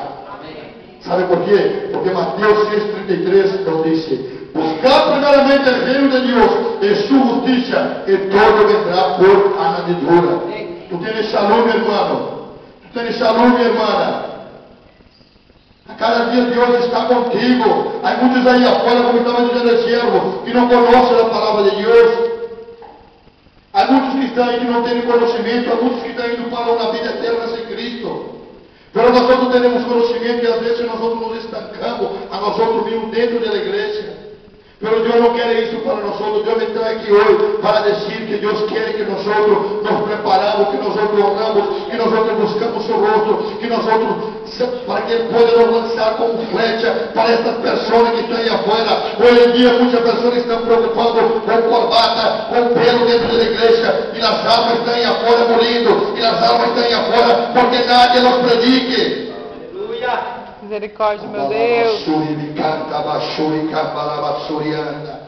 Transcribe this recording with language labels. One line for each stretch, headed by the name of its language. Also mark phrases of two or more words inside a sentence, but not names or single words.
Spanish: ¿Sabe por qué? Porque Mateus 6:33 nos dice, buscar primeramente el reino de Dios y su justicia, y todo vendrá por añadidura. Tú tienes salud, mi hermano. Tú tienes salud, mi hermana.
Portuguese: A cada dia Deus está contigo. Há muitos aí afuera, como estava dizendo
Spanish: el siervo,
Portuguese: que não conhecem a palavra de Deus. Há muitos que estão aí que não têm conhecimento. Há muitos que estão indo para uma vida eterna sem Cristo. Mas nós temos conhecimento e às vezes nós nos estancamos a nós mesmos dentro da igreja. Mas Deus não quer isso para nós. Deus está aqui hoje para dizer que Deus quer que nós nos preparamos, que nós oramos, que nós buscamos seu rosto, que nós para que Ele possa nos lançar como flecha para estas pessoas que estão aí afuera. Hoje em dia muitas pessoas estão preocupadas com corbata, com pelo dentro da igreja, e as almas estão aí afuera morrendo, e as almas estão aí afuera porque
Spanish: nadie nos predique.
Portuguese: Aleluia. Misericórdia, meu Deus.